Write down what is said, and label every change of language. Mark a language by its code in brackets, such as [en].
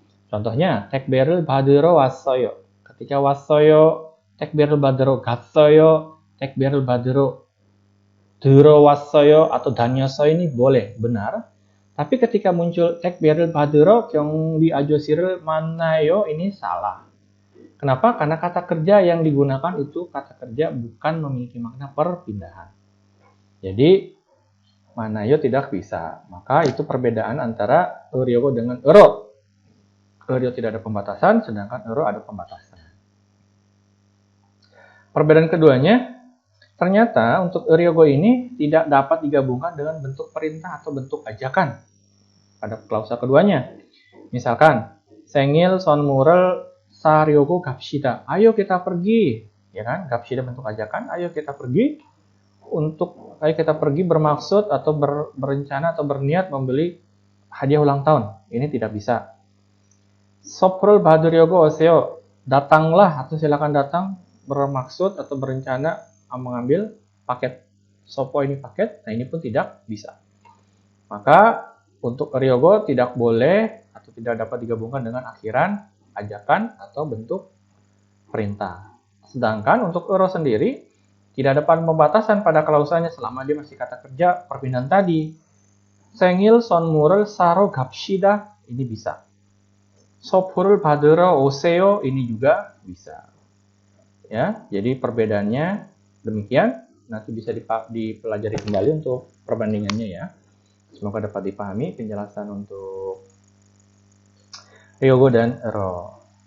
[id] Contohnya, [ko] 택배를 받으러 왔어요. [id] Ketika [ko] 왔어요, 택배를 받으러 갔어요, 택배를 받으러 들어왔어요 [id] atau [ko] 다녔어요 [id] ini boleh, benar. Tapi ketika muncul [ko] 택배를 받으러 경비 아저씨를 만나요 [id] ini salah. Kenapa? Karena kata kerja yang digunakan itu kata kerja bukan memiliki makna perpindahan. Jadi manayo tidak bisa. Maka itu perbedaan antara ryogo dengan ero. Ryo tidak ada pembatasan, sedangkan ero ada pembatasan. Perbedaan keduanya, ternyata untuk ryogo ini tidak dapat digabungkan dengan bentuk perintah atau bentuk ajakan pada klausa keduanya. Misalkan, [ko] 생일 선물을 사려고 갑시다. [id] Ayo kita pergi, ya kan? [ko] 갑시다 [id] bentuk ajakan, ayo kita pergi. Ayo kita pergi bermaksud atau berencana atau berniat membeli hadiah ulang tahun. Ini tidak bisa. [ko] 선물을 받으려고 오세요. [id] Datanglah atau silakan datang bermaksud atau berencana mengambil paket. Sopo ini paket, nah ini pun tidak bisa. Maka untuk ryogo tidak boleh atau tidak dapat digabungkan dengan akhiran, ajakan atau bentuk perintah. Sedangkan untuk ero sendiri tidak ada pembatasan pada klausanya selama dia masih kata kerja perpindahan tadi. [ko] 생일 선물을 사러 갑시다 [id] ini bisa. [ko] 선물을 받으러 오세요 [id] ini juga bisa. Ya, jadi perbedaannya demikian. Nanti bisa dipelajari kembali untuk perbandingannya ya. Semoga dapat dipahami penjelasan untuk ryogo dan ero.